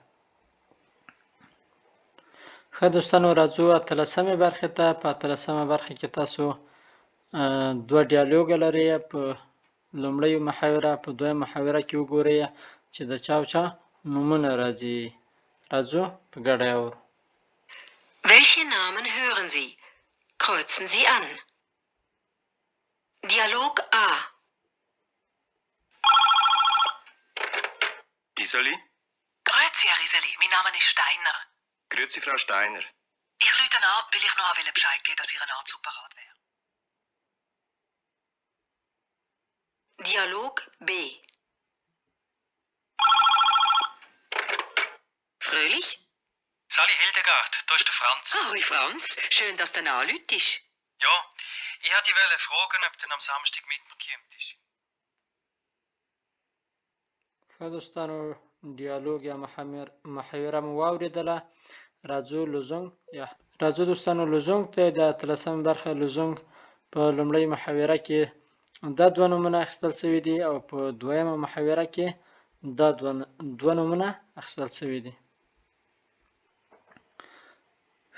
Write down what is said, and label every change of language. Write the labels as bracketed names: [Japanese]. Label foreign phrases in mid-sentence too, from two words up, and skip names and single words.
[Pashto] ښه دوستانو، راځو 18مې برخې ته. په 18مه برخه کې تاسو دوه ډیالوګه لرئ. په لومړۍ محاوره په دویم محاوره کې وګورئ چې د چا او چا نومونه راځي. راځو په ګډه یې اورو. [German] Welche Namen hören Sie? Kreuzen Sie an. Dialog A. Iseli? Grüezi, Herr Iseli. Mein Name ist Steiner. Grüezi, Frau Steiner. Ich rufe an, weil ich noch Bescheid geben wollte, dass Ihr Anzug parat wäre. Dialog B. Fröhlich? Sali Hildegard, da ist der Franz. Ahoi Franz, schön, dass du anrufst. Ja, ich wollte dich fragen, ob du am Samstag mit mir gekommen bist. [Pashto] ښه دوستانو، ډیالوګ یا محاوره مو واورېدله. راځو دوستانو لزونګ ته. د 18مې برخه لزونګ په لومړۍ محاوره کې دا دوه نومونه اخیستل شوي دي او په دویمه محاوره کې دا دوه نومونه اخیستل شوي دي.